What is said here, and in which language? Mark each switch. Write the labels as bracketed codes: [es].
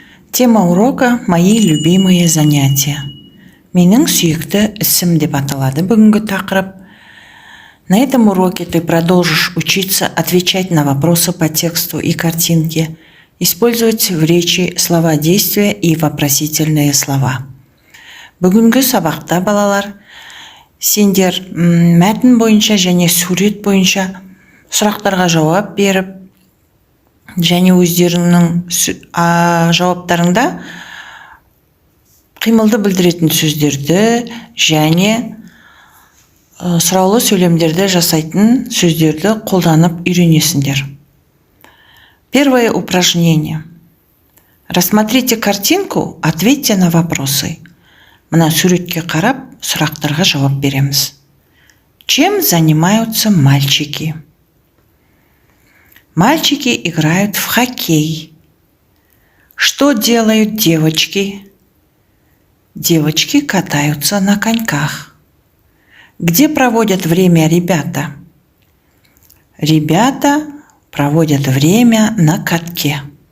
[ru] Тема урока «Мои любимые занятия». [kk] Менің сүйікті ісім деп аталады бүгінгі тақырып. [ru] На этом уроке ты продолжишь учиться отвечать на вопросы по тексту и картинке, использовать в речи слова действия и вопросительные слова. [kk] Бүгінгі сабақта, балалар, сендер мәтін бойынша және сурет бойынша сұрақтарға жауап беріп, және өздеріңнің жауаптарыңда қимылды білдіретін сөздерді және сұраулы сөйлемдерді жасайтын сөздерді қолданып үйренесіңдер. [ru] Первое упражнение. Рассмотрите картинку, ответьте на вопросы. [kk] Мына суретке қарап, сұрақтарға жауап береміз. [ru] Чем занимаются мальчики? Мальчики играют в хоккей. Что делают девочки? Девочки катаются на коньках. Где проводят время ребята? Ребята проводят время на катке.